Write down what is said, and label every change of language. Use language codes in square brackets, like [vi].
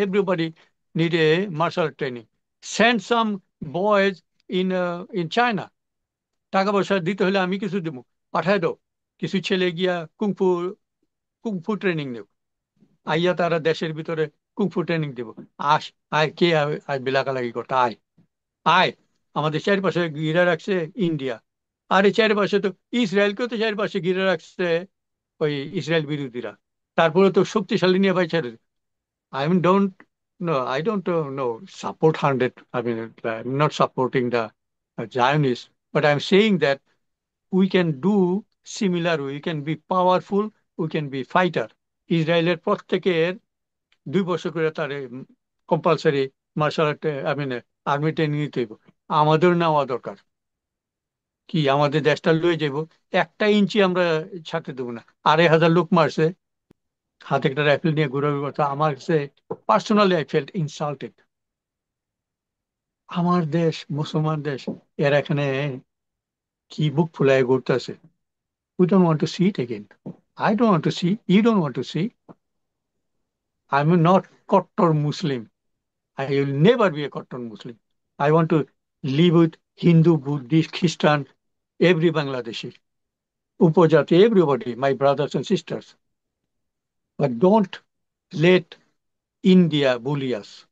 [en] Everybody need a martial art training. Send some boys in China. [bn] টাকা পয়সা দিতে হলে আমি কিছু দেবো, পাঠায় দাও। কিছু ছেলে গিয়া কুংফু কুংফু ট্রেনিং নেব। আইয়া তারা দেশের ভিতরে কুংফু ট্রেনিং দেব। আস, আয় কে আয় বিলাকালাগি করতে আয়, আয়। আমাদের চারপাশে ঘিরে রাখছে ইন্ডিয়া, আর এই চারপাশে তো ইসরায়েলকেও তো চারপাশে ঘিরে রাখছে ওই ইসরায়েল বিরোধীরা। তারপরে তো শক্তিশালী নিয়ে ভাই ছেড়ে। [en] I mean, don't, no, I don't no support 100. I mean, I'm not supporting the Zionists, but I'm saying that we can do similar. We can be powerful. We can be fighter. [bn] ইসরায়েলের প্রত্যেকের 2 বছর করে তার compulsory martial art, I mean army training নিতে হইব। আমাদের নেওয়া দরকার। কি আমাদের দেশটা লয়ে যাইব? একটা ইঞ্চি আমরা ছাড়তে দেবো না। 2,500 লোক মারছে, হাতে একটা রাইফেল নিয়ে ঘুরাঘুরি করছে। আমার কাছে পার্সোনালি [en] I felt insulted. [bn] আমার দেশ, মুসলমান দেশ, এরা এখানে কি বুক ফুলায় ঘুরতেছে। [en] We don't want to see it again. I don't want to see, you don't want to see. I am not কট্টর Muslim. I will never be a কট্টর Muslim. I want to live with Hindu, Buddhist, খ্রিস্টান, every Bangladeshi, উপজাতি, everybody, my brothers and sisters. But don't let India bully us.